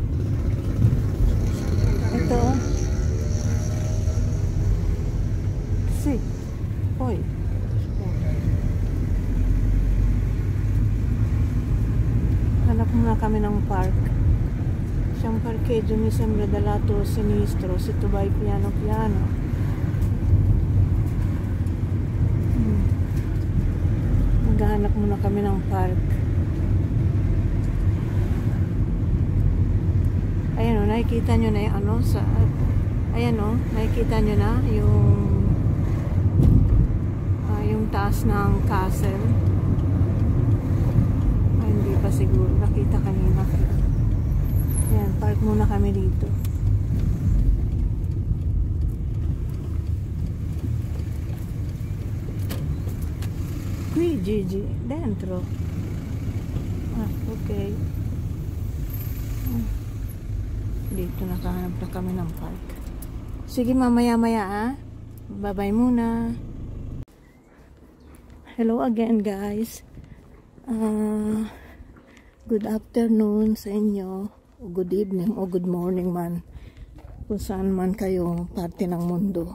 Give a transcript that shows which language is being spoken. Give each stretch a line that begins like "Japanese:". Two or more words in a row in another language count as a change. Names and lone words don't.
Filipino: Ito hoy, hanap muna kami ng park.
Italian: Siyang parqueggio mi sembra dal lato sinistro, se tu vai piano piano.
Filipino: Maghahanap muna kami ng park. Ayan o, nakikita nyo na yung ano sa, ayan o, nakikita nyo na yung taas ng castle. Hindi pa siguro nakita kanina. Ayan, park muna kami dito.
Italian: Qui Gigi, dentro.
Filipino: Okay. Dito nakahanap na kami ng park. Sige, mamaya-maya bye-bye muna.
English: Hello again guys. Good afternoon
Filipino: sa inyo, o
English: good evening,
Filipino: o
English: good morning
Filipino: man, kung saan man kayo parte ng mundo.